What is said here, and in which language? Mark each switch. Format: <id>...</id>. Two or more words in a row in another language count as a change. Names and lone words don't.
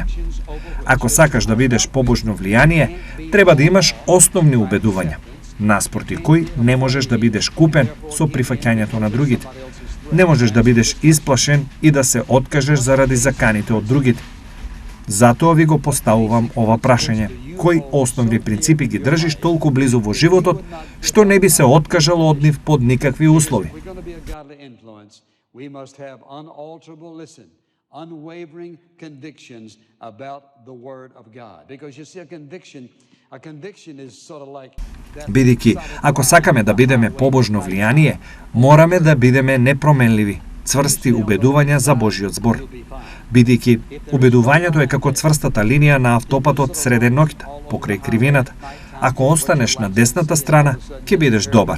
<mk>Ако сакаш да бидеш побожно влијание, треба да имаш основни убедувања, наспроти кои не можеш да бидеш купен со прифаќањето на другите. Не можеш да бидеш исплашен и да се откажеш заради заканите од другите. Затоа ви го поставувам ова прашање. Кои основни принципи ги држиш толку близу во животот, што не би се откажал од нив под никакви услови?</mk> <en>Unwavering convictions about the Word of God. Because you see, a conviction is sort of like that.</en> <mk>Бидејќи, ако сакаме да бидеме побожно влијание, мораме да бидеме непроменливи, цврсти убедувања за Божиот збор. Бидејќи, убедувањето е како цврстата линија на автопатот среде ноќта, покрај кривината. Ако останеш на десната страна, ќе бидеш добар.</mk>